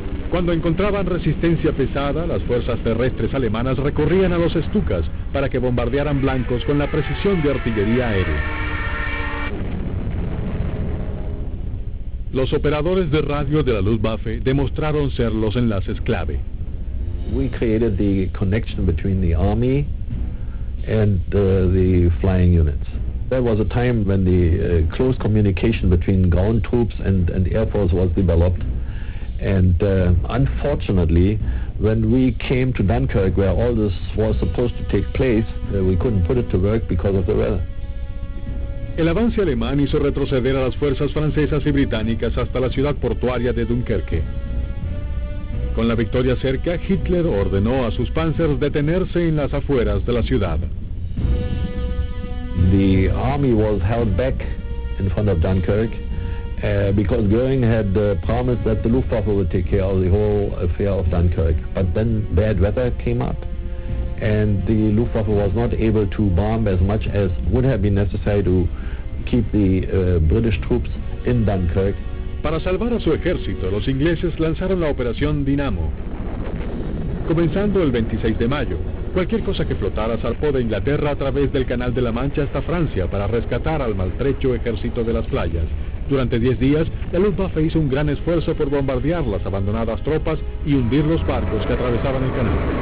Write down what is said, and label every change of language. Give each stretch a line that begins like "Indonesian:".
Spanish: Cuando encontraban resistencia pesada, las fuerzas terrestres alemanas recurrían a los Stukas para que bombardearan blancos con la precisión de artillería aérea. Los operadores de radio de la Luftwaffe demostraron ser los enlaces clave.
English: We created the connection between the army and the flying units. There was a time when the close communication between ground troops and Air Force was developed. And unfortunately, when we came to Dunkirk, where all this was supposed to take place, we couldn't put it to work because of the weather.
Spanish: El avance alemán hizo retroceder a las fuerzas francesas y británicas hasta la ciudad portuaria de Dunkerque. Con la victoria cerca, Hitler ordenó a sus panzers detenerse en las afueras de la ciudad.
English: The army was held back in front of Dunkirk because Göring had promised that the Luftwaffe would take care of the whole affair of Dunkirk. But then bad weather came up, and the Luftwaffe was not able to bomb as much as would have been necessary to keep the British troops in Dunkirk.
Spanish: Para salvar a su ejército, los ingleses lanzaron la Operación Dinamo. Comenzando el 26 de mayo, cualquier cosa que flotara zarpó de Inglaterra a través del Canal de la Mancha hasta Francia para rescatar al maltrecho ejército de las playas. Durante 10 días, la Luftwaffe hizo un gran esfuerzo por bombardear las abandonadas tropas y hundir los barcos que atravesaban el canal.